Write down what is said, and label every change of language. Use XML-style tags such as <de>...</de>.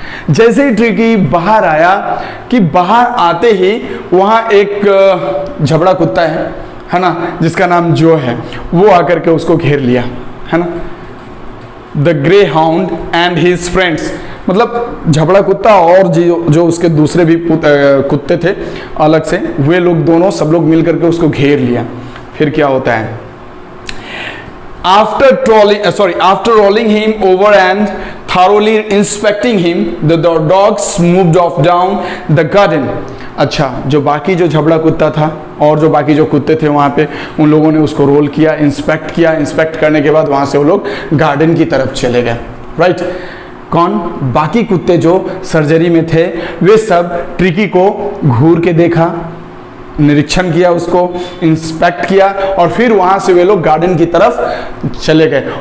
<hi>जैसे ही ट्रिकी बाहर आया, कि बाहर आते ही वहाँ एक झबड़ा कुत्ता है ना, जिसका नाम जो है, वो आकर के उसको घेर लिया, है ना।</hi> <en>the greyhound and his friends,</en> <hi>मतलब झबड़ा कुत्ता और जो उसके दूसरे भी कुत्ते थे अलग से, वे लोग दोनों, सब लोग मिल करके उसको घेर लिया। फिर क्या होता है,</hi> <en>after rolling him over and thoroughly inspecting him, the dogs moved off down the garden।</en> <hi>अच्छा, जो बाकी जो झबड़ा कुत्ता था और जो बाकी जो कुत्ते थे वहाँ पे, उन लोगों ने उसको रोल किया, इंस्पेक्ट किया। इंस्पेक्ट करने के बाद वहाँ से वो लोग गार्डन की तरफ चले गए, राइट। कौन? बाकी कुत्ते जो सर्जरी में थे, वे सब ट्रिकी को घूर के देखा, निरीक्षण किया, उसको इंस्पेक्ट किया, और फिर वहां से वे लोग गार्डन की तरफ चले गए।</hi>